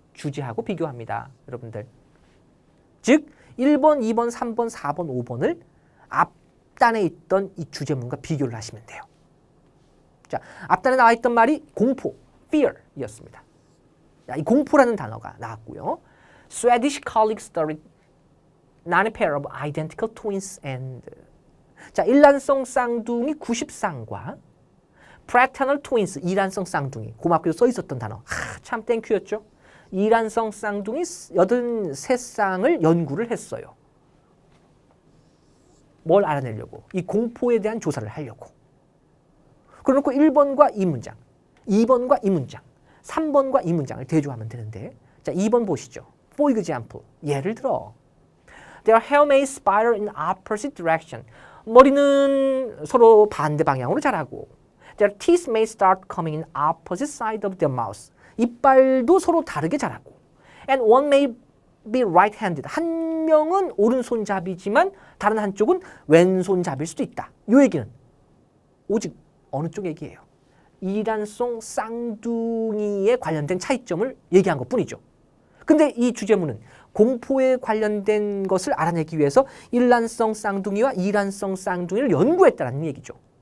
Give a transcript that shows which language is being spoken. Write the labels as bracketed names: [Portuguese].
[Korean] 주제하고 비교합니다. 여러분들. 즉 1번, 2번, 3번, 4번, 5번을 앞단에 있던 이 주제문과 비교를 하시면 돼요. 자, 앞단에 나와 있던 말이 공포, fear이었습니다. 자, 이 공포라는 단어가 나왔고요. [English] Swedish colleagues studied not a pair of identical twins and [Korean] 자, 일란성 쌍둥이 90쌍과 [English] fraternal twins, [Korean] 이란성 쌍둥이 고맙게도 써 있었던 단어. 참 땡큐였죠. 이란성 쌍둥이 83쌍을 연구를 했어요. 뭘 알아내려고? 이 공포에 대한 조사를 하려고. 그래놓고 1번과 이 문장, 2번과 이 문장, 3번과 이 문장을 대조하면 되는데 자, 2번 보시죠. [English] For example, [Korean] 예를 들어 [English] Their hair may spiral in opposite direction. [Korean] 머리는 서로 반대 방향으로 자라고 [English] Their teeth may start coming in opposite side of their mouth. [Korean] 이빨도 서로 다르게 자라고 [English] And one may be right-handed. [Korean] 한 명은 오른손잡이지만 다른 한쪽은 왼손잡일 수도 있다. 이 얘기는 오직 어느 쪽 얘기예요? 이란성 쌍둥이에 관련된 차이점을 얘기한 것뿐이죠. 근데 이 주제문은 공포에 관련된 것을 알아내기 위해서 일란성 쌍둥이와 이란성 쌍둥이를 연구했다는 얘기죠.